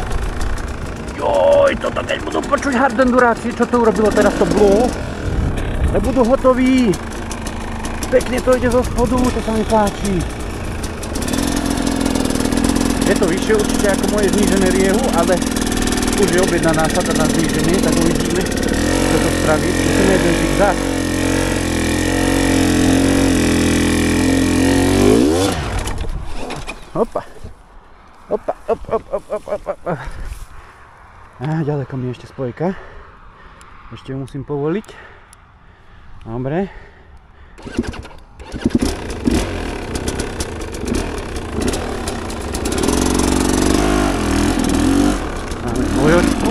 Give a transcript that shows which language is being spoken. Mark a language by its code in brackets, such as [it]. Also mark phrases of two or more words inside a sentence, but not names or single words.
[sk] Joj, toto keď budú počuť hard enduráci, čo to urobilo teraz to blú. tak budú hotoví. Pekne to ide zo spodu, to sa mi páči. Je to vyššie určite ako moje znížené riehu, ale už je objednaná násada na zníženie, tak uvidíme, čo to spraví. Musíme jeden zigzag. Opa. Opa, op, op, op, op, op, op. A ďaleko mi je ešte spojka. Ešte ju musím povoliť. Dobre. Máme spojočku.